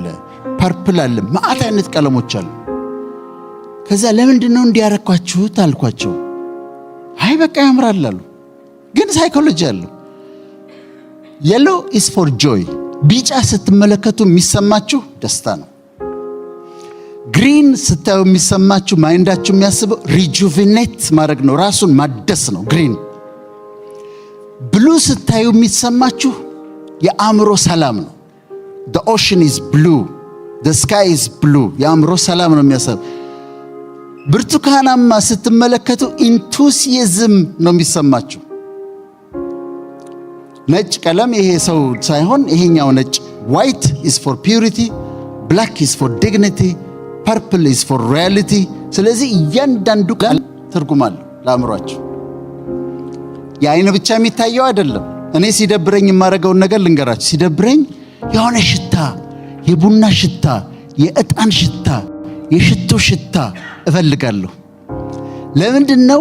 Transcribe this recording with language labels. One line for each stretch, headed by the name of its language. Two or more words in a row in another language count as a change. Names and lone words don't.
Amharic: ፐርፕል አለ፣ ማአት አይነት ቀለሞች አሉ። ከዛ ለምንድን ነው እንዲያረኳችሁት አልኳቸው። አይ በቃ ያምራል አሉ። ግን ሳይኮሎጂ አለው።
English: yellow is for joy፣
Amharic: ቢጫ ስትመለከቱ የሚሰማችሁ ደስታ ነው። ግሪን ስታዩ የሚሰማችሁ ማይንዳችሁ የሚያስበው ሪጁቬኔት ማድረግ ነው፣ ራሱን ማደስ ነው ግሪን። ብሉ ስታዩ የሚሰማችሁ የአእምሮ ሰላም ነው።
English: the ocean is blue,
Amharic: the sky is blue የአእምሮ ሰላም ነው የሚያሳብ። ብርቱካናማ ስትመለከቱ ኢንቱሲያዝም ነው የሚሰማችሁ። ነጭ ቀለም ይሄ ሰው ሳይሆን ይሄኛው ነጭ
English: white is for purity, black is for dignity, purple is for reality።
Amharic: ስለዚህ እያንዳንዱ ቃል ትርጉም አለው ለአእምሯችሁ። የአይን ብቻ የሚታየው አይደለም። እኔ ሲደብረኝ የማደርገውን ነገር ልንገራችሁ። ሲደብረኝ የሆነ ሽታ፣ የቡና ሽታ፣ የእጣን ሽታ፣ የሽቶ ሽታ እፈልጋለሁ። ለምንድን ነው?